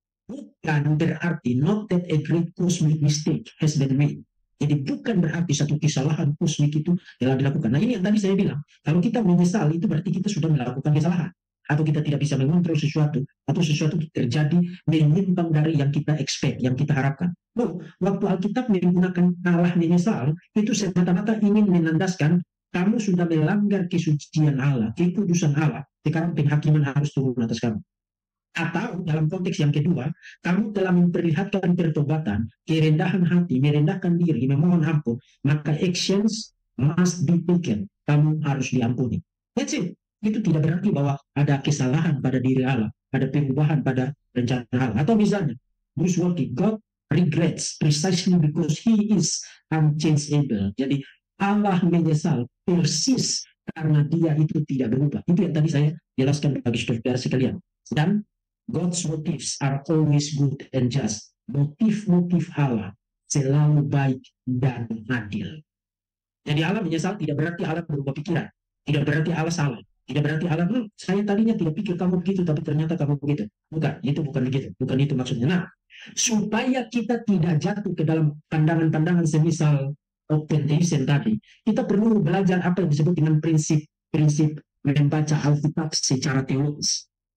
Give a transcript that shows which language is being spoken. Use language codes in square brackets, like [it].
[id] Bukan berarti [en] not that a great cosmic mistake has been made. [id] Jadi bukan berarti satu kesalahan kosmik itu telah dilakukan. Nah, ini yang tadi saya bilang, kalau kita menyesal itu berarti kita sudah melakukan kesalahan, atau kita tidak bisa mengontrol sesuatu, atau sesuatu terjadi menyimpang dari yang kita expect, yang kita harapkan. No, waktu Alkitab menggunakan Allah menyesal, itu semata-mata ingin menandaskan kamu sudah melanggar kesucian Allah, kekudusan Allah, sekarang penghakiman harus turun atas kamu. Atau dalam konteks yang kedua, kamu telah memperlihatkan pertobatan, kerendahan hati, merendahkan diri, memohon ampun, maka [en] actions must be taken. [id] Kamu harus diampuni. [en] That's it. [id] Itu tidak berarti bahwa ada kesalahan pada diri Allah, ada perubahan pada rencana Allah. Atau misalnya, [en] Bruce Walkie, God regrets precisely because He is unchangeable. [id] Jadi Allah menyesal persis karena Dia itu tidak berubah. Itu yang tadi saya jelaskan bagi saudara sekalian. [en] Dan God's motives are always good and just. [id] Motif-motif Allah selalu baik dan adil. Jadi Allah menyesal tidak berarti Allah berubah pikiran. Tidak berarti Allah salah. Tidak berarti Allah, saya tadinya tidak pikir kamu begitu, tapi ternyata kamu begitu. Bukan, itu bukan begitu. Bukan itu maksudnya. Nah, supaya kita tidak jatuh ke dalam pandangan-pandangan semisal Open-theism tadi, kita perlu belajar apa yang disebut dengan prinsip-prinsip membaca Alkitab secara teologis.